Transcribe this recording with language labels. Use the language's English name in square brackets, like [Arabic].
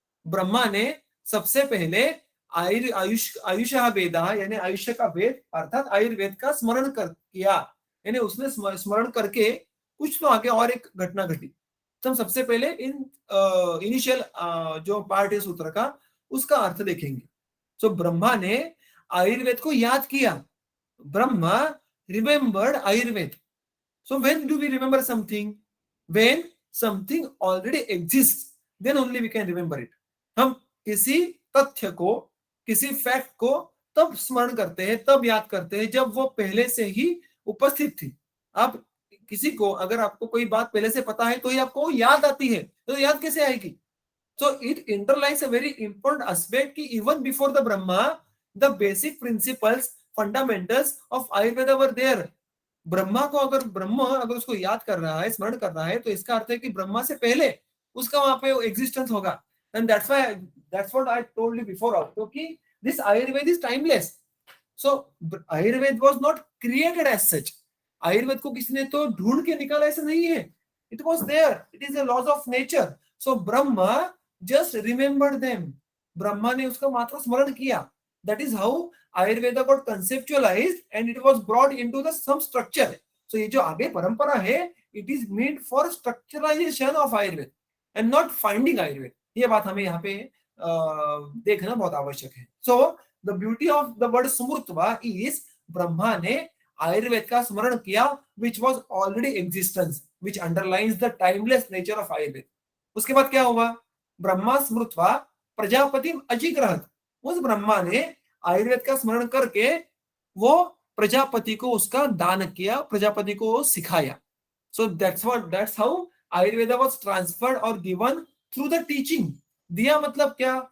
[Hindi] ब्रह्मा ने सबसे पहले आयुष वेदा यानी आयुष्य का वेद अर्थात आयुर्वेद का स्मरण कर किया, यानी उसने स्मरण करके कुछ तो आगे और एक घटना घटी। तो हम सबसे पहले इनिशियल जो पार्ट है सूत्र का उसका अर्थ देखेंगे। तो ब्रह्मा ने आयुर्वेद को याद किया। [English] Brahma remembered Ayurveda. So when do we remember something? When something already exists, then only we can remember it. [Hindi] हम किसी तथ्य को, किसी फैक्ट को तब स्मरण करते हैं, तब याद करते हैं जब वो पहले से ही उपस्थित थी। आप किसी को, अगर आपको कोई बात पहले से पता है तो ही आपको याद आती है, तो याद कैसे आएगी? [English] So it underlines a very important aspect कि even before the Brahma, the basic principles, fundamentals of Ayurveda were there. [Hindi] Brahma अगर उसको याद कर रहा है, स्मरण कर रहा है, तो इसका अर्थ है कि ब्रह्मा से पहले उसका वहां पे एग्जिस्टेंस होगा। [English] And that's what I told you before all, क्योंकि this Ayurveda is timeless. So Ayurveda was not created as such. [Hindi] Ayurveda को किसी ने तो ढूंढ के निकाला ऐसा नहीं है। [English] It was there, it is the laws of nature. So Brahma just remembered them. [Hindi] Brahma ने उसका मात्र स्मरण किया। [English] That is how Ayurveda got conceptualized and it was brought into the some structure. So [Hindi] ये जो आगे परंपरा है, [English] it is meant for structuralization of Ayurveda and not finding Ayurveda. [Hindi] ये बात हमें यहाँ पे देखना बहुत आवश्यक है। [English] So the beauty of the word smrutva is [Hindi] Brahma ने आयुर्वेद का स्मरण किया, [English] which was already existence, which underlines the timeless nature of Ayurveda. [Hindi] उसके बाद क्या हुआ? [Sanskrit] ब्रह्मा स्मृत्वा प्रजापति अजिग्रहत। [Hindi] उस ब्रह्मा ने आयुर्वेद का स्मरण करके वो प्रजापति को उसका दान किया, प्रजापति को सिखाया। [English] So that's how Ayurveda was transferred और given through the teaching. [Hindi] दिया मतलब क्या?